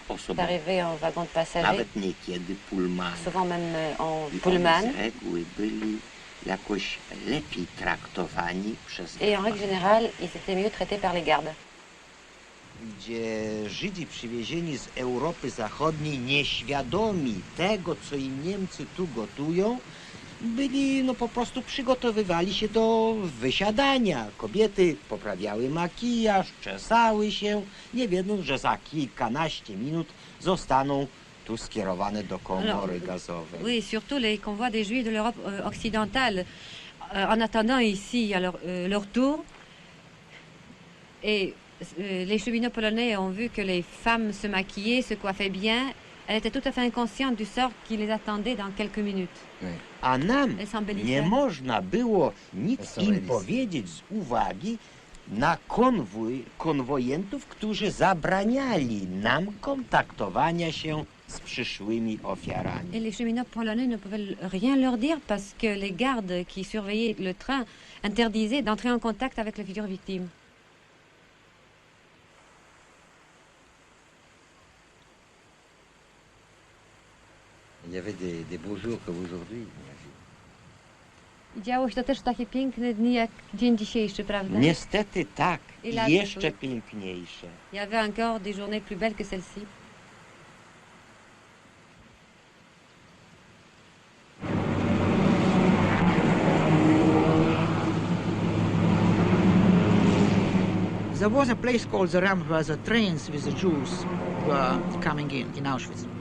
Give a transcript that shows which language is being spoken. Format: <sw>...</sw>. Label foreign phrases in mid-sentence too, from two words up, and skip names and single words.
<pl>osobowe.</pl> <fr>D'arriver en wagon de passagers,</fr> <pl>Nawet niekiedy pullmany.</pl> <fr>souvent même en</fr> <pl>I</pl> <fr>pullman.</fr> <pl>oni z reguły byli jakoś lepiej traktowani przez</pl> <fr>Et en règle générale, ils étaient mieux traités par les gardes.</fr> <pl>Gdzie Żydzi przywiezieni z Europy Zachodniej, nieświadomi tego, co im Niemcy tu gotują, byli, po prostu przygotowywali się do wysiadania. Kobiety poprawiały makijaż, czesały się, nie wiedząc, że za kilkanaście minut zostaną tu skierowane do komory gazowej.</pl> <fr>Oui, surtout les convois des Juifs de l'Europe occidentale, en attendant ici à leur tour. Et les cheminots polonais ont vu que les femmes se maquillaient, se coiffaient bien. Elles étaient tout à fait inconscientes du sort qui les attendait dans quelques minutes.</fr> <pl>A nam</pl> <fr>Elles s'embellissaient.</fr> <pl>nie można było nic im powiedzieć z uwagi na konwojentów, którzy zabraniali nam kontaktowania się z przyszłymi ofiarami.</pl> <fr>Et les cheminots polonais ne pouvaient rien leur dire parce que les gardes qui surveillaient le train interdisaient d'entrer en contact avec les futures victimes. Il y avait des beaux jours comme aujourd'hui.</fr> <pl>Działo się to też w takie piękne dni jak dzień dzisiejszy, prawda? Niestety tak, I i lat jeszcze były. piękniejsze.</pl> <fr>Il y avait encore des journées plus belles que celle-ci.</fr> <en>There was a place called the Ramp where the trains with the Jews were coming in Auschwitz.</en>